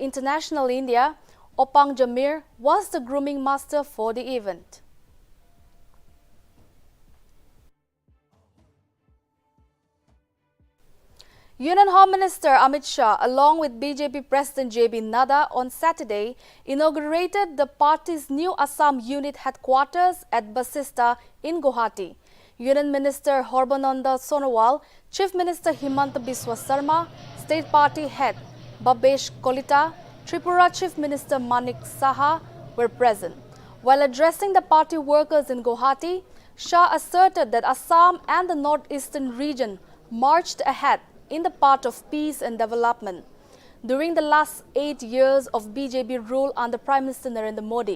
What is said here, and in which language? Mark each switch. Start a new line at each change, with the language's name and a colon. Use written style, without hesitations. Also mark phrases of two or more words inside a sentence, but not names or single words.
English: International India, Opang Jamir, was the grooming master for the event. Union Home Minister Amit Shah, along with BJP President JB Nadda, on Saturday inaugurated the party's new Assam unit headquarters at Basista in Guwahati. Union Minister Horbananda Sonowal, Chief Minister Himanta Biswa Sarma, State Party Head Babesh Kolita, Tripura Chief Minister Manik Saha were present. While addressing the party workers in Guwahati, Shah asserted that Assam and the northeastern region marched ahead in the path of peace and development during the last 8 years of BJP rule under Prime Minister Narendra Modi.